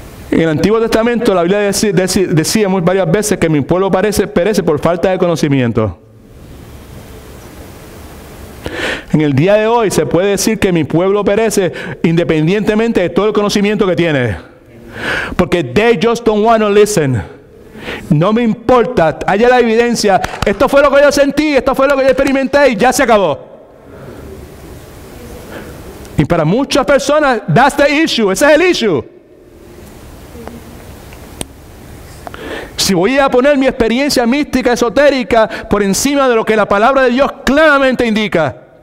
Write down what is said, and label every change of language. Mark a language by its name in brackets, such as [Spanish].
[Spanish] En el Antiguo Testamento la Biblia decía varias veces que mi pueblo perece por falta de conocimiento. En el día de hoy se puede decir que mi pueblo perece independientemente de todo el conocimiento que tiene. Porque [English] they just don't want to listen. [Spanish] No me importa, haya la evidencia. Esto fue lo que yo sentí, esto fue lo que yo experimenté y ya se acabó. Y para muchas personas, [English] that's the issue, [Spanish] ese es el issue. Si voy a poner mi experiencia mística, esotérica, por encima de lo que la palabra de Dios claramente indica.